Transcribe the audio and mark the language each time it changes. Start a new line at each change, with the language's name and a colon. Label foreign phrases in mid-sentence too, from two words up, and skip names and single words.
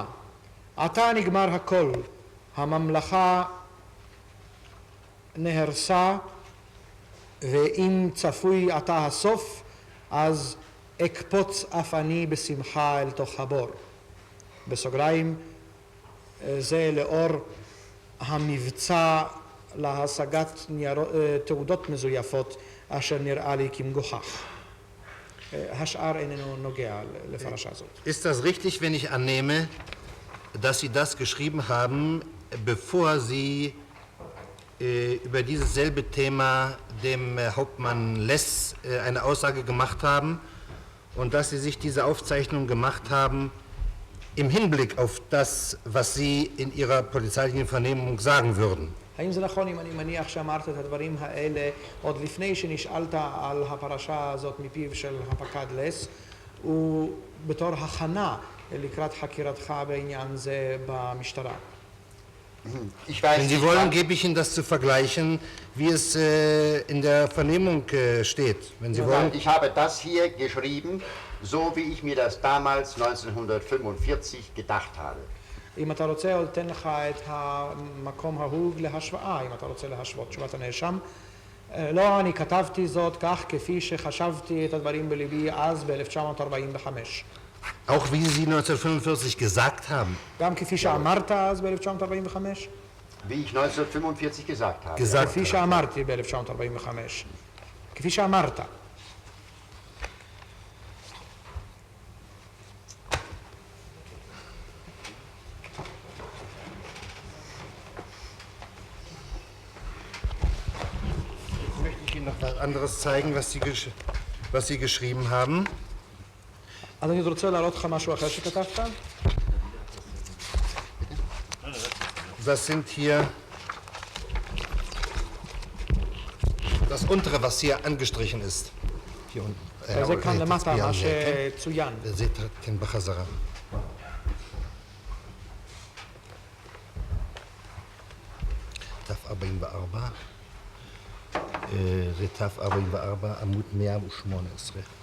Hebrew: עתה נגמר הכל, הממלכה נהרסה, ואם צפוי עתה הסוף, אז אקפוץ אף אני בשמחה אל תוך הבור. בסוגריים, זה לאור המבצע להשגת תעודות מזויפות אשר נראה לי כמגוחך. השאר איננו נוגע לפרשה הזאת.
German: Ist das richtig, wenn ich annehme, dass Sie das geschrieben haben bevor Sie über dieses selbe Thema dem Hauptmann Less eine Aussage gemacht haben und dass Sie sich diese Aufzeichnung gemacht haben im Hinblick auf das, was Sie in Ihrer polizeilichen Vernehmung sagen würden.
Hebrew: האם זה נכון אם אני מניח שאמרת את הדברים האלה עוד לפני שנשאלת על הפרשה הזאת מפיו של הפקד לס ובתור הכנה לקראת חקירתך בעניין זה במשטרה?
German: Wenn Sie wollen, gebe ich Ihnen das zu vergleichen, wie es in der Vernehmung steht. Wenn Sie wollen. Ich habe das hier geschrieben, so wie ich mir das damals 1945 gedacht habe.
Hebrew: אם אתה רוצה, עוד תן לך את המקום ההוא להשוואה, אם אתה רוצה להשוות תשובת הנאשם. לא, אני כתבתי זאת כך כפי שחשבתי את הדברים בליבי אז ב-1945.
German: Auch wie Sie 1945 gesagt haben.
Hebrew: גם כפי שאמרת אז ב-1945?
German: Wie ich 1945 gesagt habe.
Hebrew: כפי שאמרתי ב-1945. כפי שאמרת.
German: Noch was anderes zeigen, was Sie geschrieben haben.
Hebrew: אז אני רוצה להראות לך משהו אחר שכתבת.
German: Das sind hier das untere, was hier angestrichen ist. Hier unten.
Hebrew: זה כאן למטה, מה שצוין. זה כן בחזרה. דף 44. זה תף 44, עמוד 118.